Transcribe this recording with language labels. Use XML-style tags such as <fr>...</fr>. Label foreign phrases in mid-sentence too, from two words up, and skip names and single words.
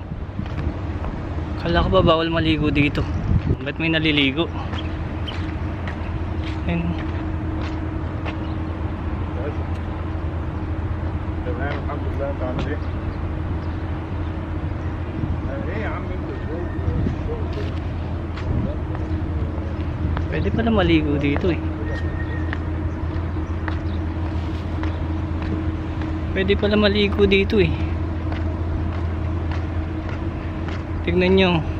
<tl>Kala ko ba bawal maligo dito? Ba't may naliligo? Ayun.</tl> <ar>تمام الحمد لله. انت عامل ايه؟ ايه يا عم انت</ar> <tl>Pwede pala maligo dito Pwede pala maligo dito Tignan nyo.</tl>